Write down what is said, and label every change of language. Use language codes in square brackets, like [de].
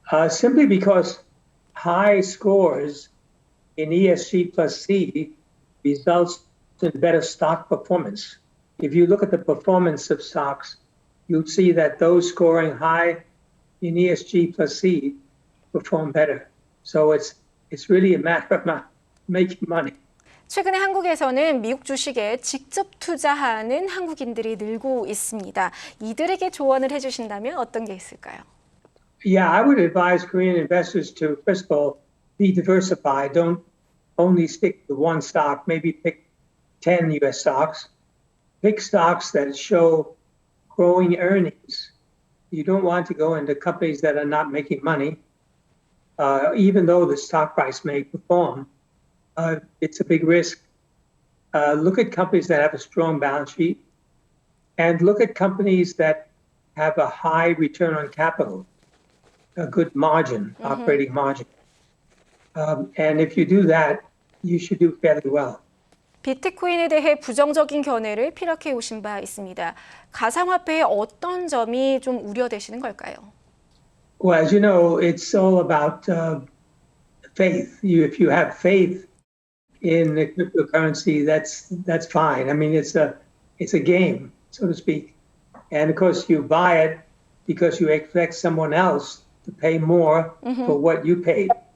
[en] Simply because high scores in ESG plus C results in better stock performance. If you look at the performance of stocks, you'll see that those scoring high in ESG plus C perform better. So it's really a matter of making money. [ko] 최근에 한국에서는 미국 주식에 직접 투자하는 한국인들이 늘고 있습니다. 이들에게 조언을 해주신다면 어떤 게 있을까요? [en] Yeah, I would advise Korean investors to, first of all, be diversified. Don't only stick to one stock. Maybe pick 10 U.S. stocks. Pick stocks that show growing earnings. You don't want to go into companies that are not making money, even though the stock price may perform. It's a big risk. Look at companies that have a strong balance sheet and look at companies that have a high return on capital, a good margin, operating margin. And if you do that, you should do fairly well. [ko] 비트코인에 대해 부정적인 견해를 피력해 오신 바 있습니다. 가상화폐의 어떤 점이 좀 우려되시는 걸까요? [en] Well, as you know, it's all about faith. If you have faith in the cryptocurrency, that's fine. I mean, it's a game, so to speak. And of course, you buy it because you expect someone else to pay more for what you paid.